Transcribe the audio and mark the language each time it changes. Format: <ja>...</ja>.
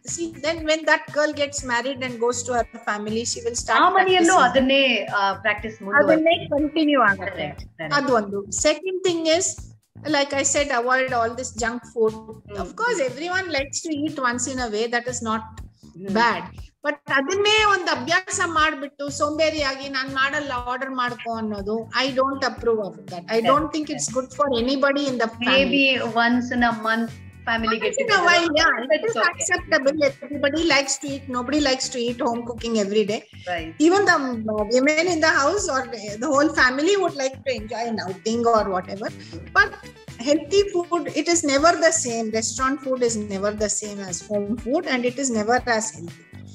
<en>See, then when that girl gets married and goes to her family, she will start</en> <kn>adanne practice adanne continue agutte. Adu ondu.</kn> <en>Second thing is, like I said, avoid all this junk food. Of course everyone likes to eat once in a way, that is not bad.</en> <kn>But ಅದನ್ನೇ ಒಂದು ಅಭ್ಯಾಸ ಮಾಡ್ಬಿಟ್ಟು ಸೋಂಬೇರಿಯಾಗಿ ನಾನ್ ಮಾಡಲ್ಲ, order ಮಾಡ್ಕೋ ಅನ್ನೋದು,</kn> <en>I don't approve of that. I don't think it's good for anybody in the family. Maybe once in a month family get together. It is acceptable. Everybody likes to eat. Nobody likes to eat home cooking every day. Right. Even the women in the house or the whole family would like to enjoy an outing or whatever. But healthy food, it is never the same. Restaurant food is never the same as home food, and it is never as healthy.</en>